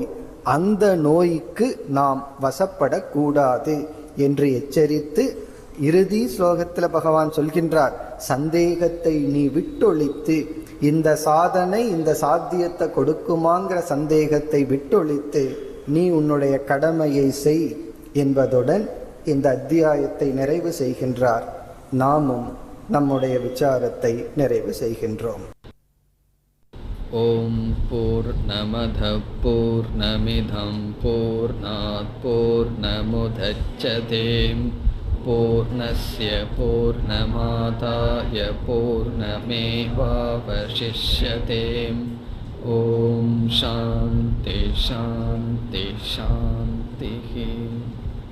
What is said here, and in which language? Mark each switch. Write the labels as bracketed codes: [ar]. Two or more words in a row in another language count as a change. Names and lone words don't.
[ta] அந்த நோய்க்கு நாம் வசப்படக்கூடாது என்று எச்சரித்து இறுதி ஸ்லோகத்தில் பகவான் சொல்கின்றார், சந்தேகத்தை நீ விட்டொழித்து, இந்த சாதனை இந்த சாத்தியத்தை கொடுக்குமாங்கிற சந்தேகத்தை விட்டொழித்து நீ உன்னுடைய கடமையை செய் என்பதுடன் இந்த அத்தியாயத்தை நிறைவு செய்கின்றார். நாமும் நம்முடைய விசாரத்தை நிறைவு செய்கின்றோம். [sa] ॐ पूर्णमदः पूर्णमिदम् पूर्णात् पूर्णमुदच्यते पूर्णस्य पूर्णमादाय पूर्णमेवावशिष्यते. ॐ शान्ति शान्ति शान्ति.